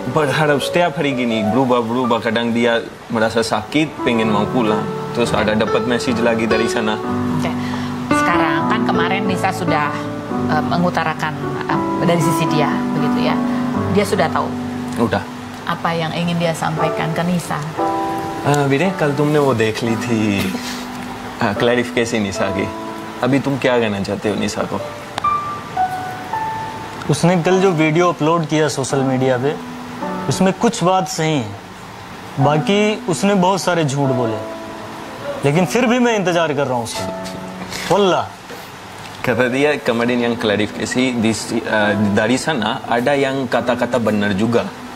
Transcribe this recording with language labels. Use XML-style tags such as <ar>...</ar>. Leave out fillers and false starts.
<id>Berharap setiap hari gini berubah-berubah. Kadang dia merasa sakit, pengen mau pulang. Terus ada dapat message lagi dari sana. Sekarang kan kemarin Nisa sudah mengutarakan dari sisi dia, begitu ya. Dia sudah tahu. Udah. Apa yang ingin dia sampaikan ke Nisa?</id> <hi>विनय कल तुमने वो देख ली थी clarification निशा की, अभी तुम क्या कहना चाहते हो निशा को? उसने कल जो वीडियो अपलोड किया सोशल मीडिया पे, उसमें कुछ बात सही है, बाकी उसने बहुत सारे झूठ बोले, लेकिन फिर भी मैं इंतजार कर रहा हूँ उसका, वल्लाह.</hi> <id>Kata dia kemarin yang klarifikasi dari sana ada yang kata-kata benar juga.</id>